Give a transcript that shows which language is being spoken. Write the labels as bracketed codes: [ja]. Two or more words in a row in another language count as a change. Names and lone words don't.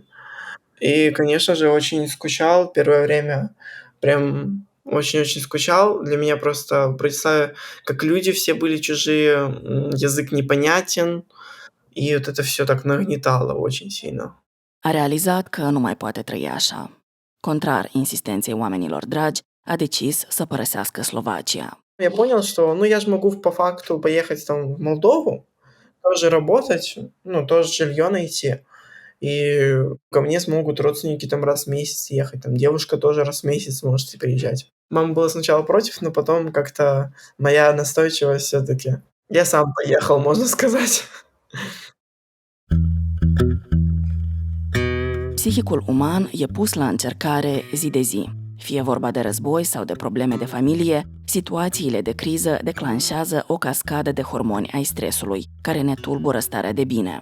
[ru] И, конечно же, очень скучал первое время, прям очень-очень скучал. Для меня просто, представь, как люди все были чужие, язык непонятен, и вот это всё так нагнетало очень сильно. [ro] A realizat că nu mai poate trăi așa. Contrar insistenței oamenilor dragi, a decis să părăsească Slovacia. [ru] Я понял, что, ну, я же могу по факту поехать там в Молдову, тоже работать, ну, тоже жилье найти. И ко мне смогут родственники там раз в месяц ехать, там девушка тоже раз в месяц может приезжать. Мама была сначала против, но потом как-то моя настойчивость всё-таки. Я сам поехал, можно сказать. [ro] Psihicul uman e pus la încercare zi de zi. Fie vorba de război sau de probleme de familie, situațiile de criză declanșează o cascadă de hormoni ai stresului, care ne tulbură starea de bine.